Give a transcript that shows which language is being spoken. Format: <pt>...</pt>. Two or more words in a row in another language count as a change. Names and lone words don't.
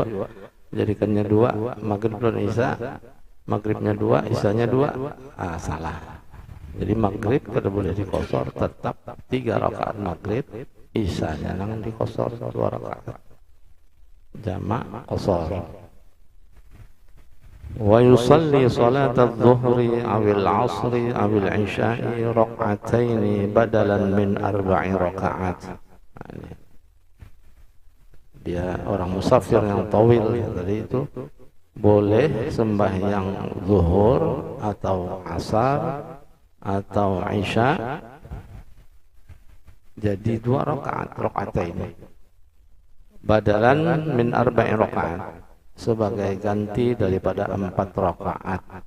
<bjn>Jadikannya 2, maghrib dan isya. Maghribnya 2, isyanya 2. Salah. Jadi maghrib kada boleh di kosor, tetap 3 rakaat maghrib. Isyanya nang di qasar 2 rakaat jamak qasar.</bjn> <ar>ويصلي صلاة الظهر أو العصر أو العشاء ركعتين بدلا من 4 ركعات.</ar> <bjn>Dia orang musafir yang tawil tadi itu boleh sembahyang zuhur atau asar atau isya jadi 2 rakaat ini</bjn> <ar>بدلا من</ar> <bjn>4 rakaat, sebagai ganti daripada 4 rakaat.</bjn>